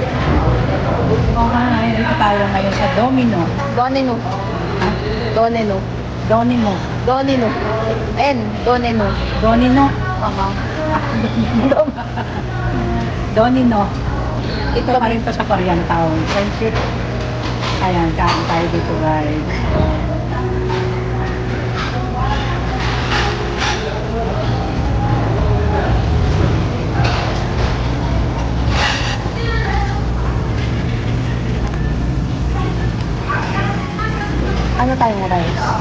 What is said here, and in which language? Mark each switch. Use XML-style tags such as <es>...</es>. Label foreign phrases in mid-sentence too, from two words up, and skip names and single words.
<tl>Okay, dito tayo ngayon sa Domino. Donino. Donino. Domino. Donino. Donino. Domino. Domino. Ito pa rin to sa Korean Town. Friendship. Ayan, kain tayo dito guys. Ano tayong rice?</tl>